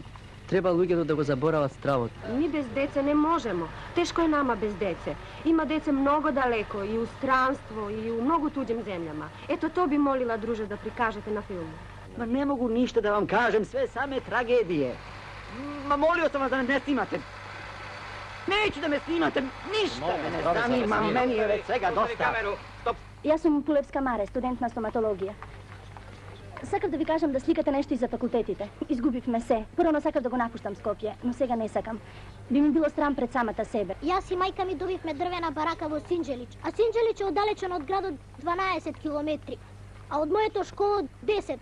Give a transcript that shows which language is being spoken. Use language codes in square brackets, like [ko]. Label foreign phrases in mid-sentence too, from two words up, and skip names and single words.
[mk] Треба луѓето да го заборават стравот. [sr] Ни без деце не можемо. Тешко е нама без деце. Има деце многу далеко и у странство и у многу туѓим земјама. Ето то би молила друже да прикажете на филму. Ма не могу ништо да вам кажем, све саме трагедije. Ма молио sam vas da ne snimate. Neću da me snimate, ništa me ne zanima, meni je već svega dosta. [mk] Јас сум Пулевска Маре, студент на стоматологија. Сакав да ви кажам да сликате нешто и за факултетите. Изгубивме се. Прво сакав да го напуштам Скопје, но сега не сакам. Би ми било срам пред самата себе. Јас и мајка ми добивме дрвена барака во Синџелич, а Синџелич е оддалечен од градот 12 километри, а од моето школо 10.